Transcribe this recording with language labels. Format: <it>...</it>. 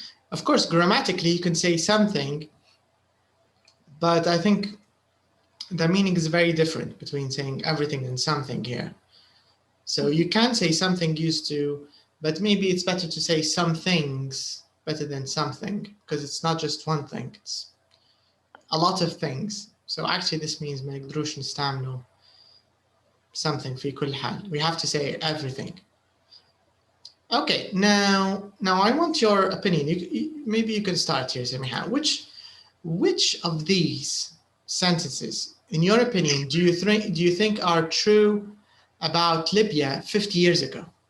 <en>Of course, grammatically, you can say something, but I think the meaning is very different between saying everything and something here. So you can say something used to, but maybe it's better to say some things better than something, because it's not just one thing, it's a lot of things. So actually this means</en> <ar>ما يقدروش نستعملوا something في كل حال.</ar> <en>We have to say everything. Okay, now I want your opinion. Maybe you can start here, Samiha. Which of these sentences, in your opinion, do you think are true about Libya 50 years ago?</en>